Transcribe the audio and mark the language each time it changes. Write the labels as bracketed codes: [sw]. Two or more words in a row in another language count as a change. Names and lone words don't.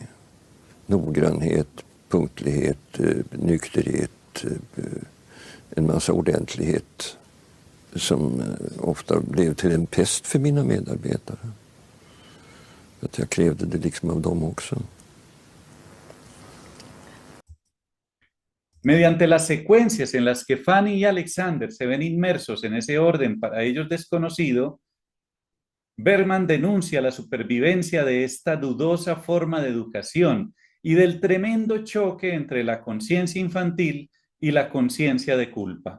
[sv] Noggrannhet, punktlighet, nykterhet, en massa ordentlighet som ofta blev till en pest för mina medarbetare. Att jag krävde det liksom av dem också. [es] Mediante las secuencias en las que Fanny y Alexander se ven inmersos en ese orden para ellos desconocido, Bergman denuncia la supervivencia de esta dudosa forma de educación y del tremendo choque entre la conciencia infantil y la conciencia de culpa.